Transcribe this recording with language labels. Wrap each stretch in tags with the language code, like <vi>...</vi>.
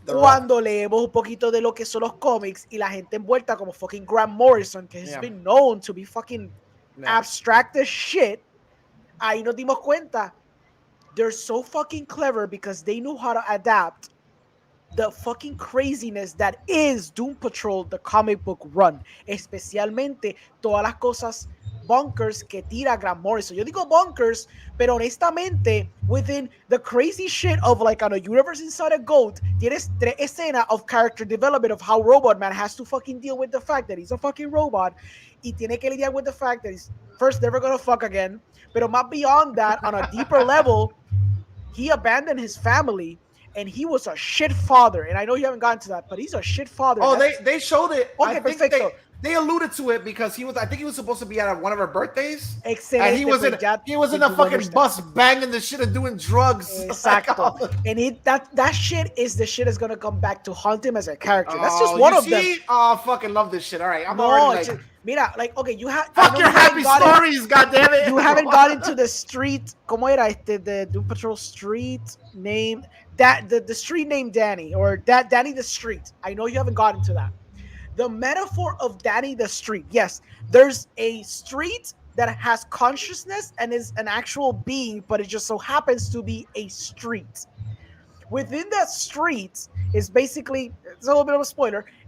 <es>Cuando leemos un poquito de lo que son los cómics y la gente envuelta como fucking Grant Morrison, que</es> <en>has been known to be fucking abstract as shit,</en> <es>ahí nos dimos cuenta.</es> <en>They're so fucking clever because they know how to adapt the fucking craziness that is Doom Patrol, the comic book run.</en> <es>Especialmente todas las cosas bonkers que tira Grant Morrison. Yo digo bonkers, pero honestamente,</es> <en>within the crazy shit of like on a universe inside a GOAT,</en> <es>tienes 3 escenas</es> <en>of character development of how Robot Man has to fucking deal with the fact that he's a fucking robot</en> <es>y tiene que lidiar</es> <en>with the fact that he's first never gonna fuck again,</en> <es>pero más</es> <en>beyond that, on a deeper level, he abandoned his family and he was a shit father. And I know you haven't gotten to that, but he's a shit father. Oh, they showed it. Okay, I think they alluded to it because I think he was supposed to be at one of her birthdays.</en> <es>Excelente,</es> <en>and he was in a fucking bus banging the shit and doing drugs.</en> <es>Exacto.</es> <en>And that shit is the shit that's gonna come back to haunt him as a character. That's just one of them. Oh, fucking love this shit. All right, I'm already like, mira, like, okay, you have fuck your happy stories, goddammit. You haven't got into the street.</en> <es>¿Cómo era</es> <en>the Doom Patrol street name? That the street name Danny or that Danny the Street. I know you haven't got into that. The metaphor of Danny the Street. Yes, there's a street that has consciousness and is an actual being, but it just so happens to be a street. Within that street is basically, it's a little bit of a spoiler.</en>